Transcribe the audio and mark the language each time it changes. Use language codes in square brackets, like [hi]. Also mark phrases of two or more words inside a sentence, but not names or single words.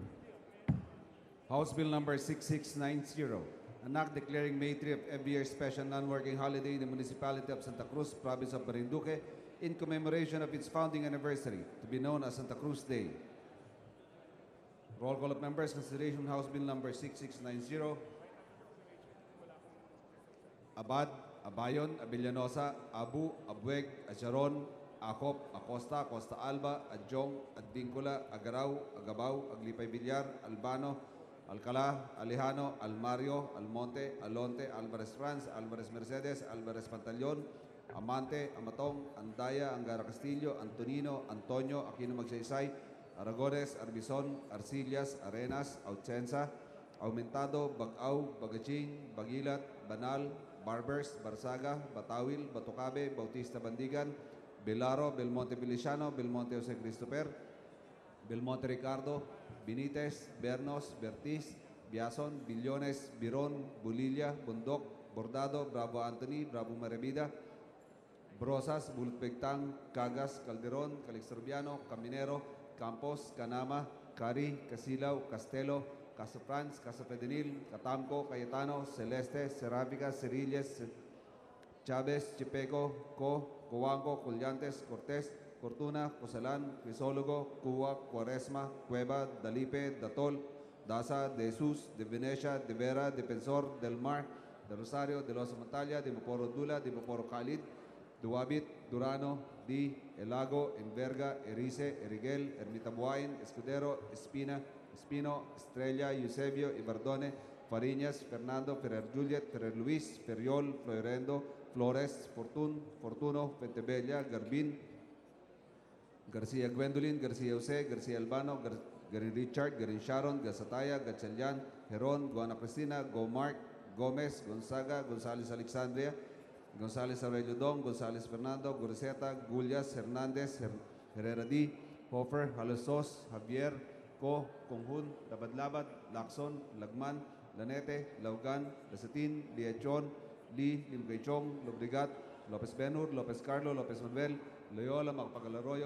[en] House Bill number 6690, an act declaring May 3 of every year special non-working holiday in the municipality of Santa Cruz, province of Marinduque, in commemoration of its founding anniversary, to be known as Santa Cruz Day. Roll call of members, consideration House Bill number 6690. Abad, Abayon, Abellanosa, Abu, Abueg, Acharon, Acop, Acosta, Costa Alba, Adjong, Advincula, Agaraw, Agabaw, Aglipay Villar, Albano, Alcala, Alejano, Almario, Almonte, Alonte, Alvarez Franz, Alvarez Mercedes, Alvarez Pantaleon, Amante, Amatong, Andaya, Angara Castillo, Antonino, Antonio, Aquino Magsaysay, Aragones, Arbison, Arcillas, Arenas, Auchensa, Aumentado, Bagaw, Bagaching, Bagilat, Banal, Barbers, Barsaga, Batawil, Batucabe, Bautista Bandigan, Belaro, Belmonte Feliciano, Belmonte Jose Christopher, Belmonte Ricardo, Benitez, Bernos, Bertiz, Biason, Billones, Biron, Bulilla, Bundok, Bordado, Bravo Anthony, Bravo Marevida, Brosas, Bulpectang, Cagas, Calderon, Calixturbiano, Caminero, Campos, Canama, Cari, Casilaw, Castelo, Casa Franz, Casa Fedenil, Catamco, Cayetano, Celeste, Serafica, Cerilles, Chavez, Chipeco, Coanco, Collantes, Cortés, Cortuna, Cosalan, Crisólogo, Cuba, Cuaresma, Cueva, Dalipe, Datol, Daza, De Jesus, De Venecia, De Vera, Defensor, Del Mar, De Rosario, De Los Montalia, De Moporo Dula, De Moporo Khalid, Duabit, Durano, Di, Elago, Enverga, Erice, Eriguel, Ermita Buain, Escudero, Espina, Espino, Estrella, Eusebio, Ibardone, Fariñas, Fernando, Ferrer Juliet, Ferrer Luis, Ferriol, Florendo, Flores, Fortuno, Pentebella, Garbin, Garcia Gwendolyn, Garcia Jose, Garcia Albano, Garin Richard, Garin Sharon, Gasataya, Gatchalian, Heron, Guana Cristina, Gomark, Gomez, Gonzaga, Gonzales Alexandria, Gonzales Aurelio Dong, Gonzales Fernando, Goriseta, Gullias, Hernandez, Herrera D, Hofer, Halosos, Javier, Conjun, Labad-Labad, Lacson, Lagman, Lanete, Laugan, Lasatin, Liachon, Lee, Limgaychong, Lobrigat, Lopez Benur, Lopez Carlo, Lopez Manuel, Loyola, Magpagalarroyo,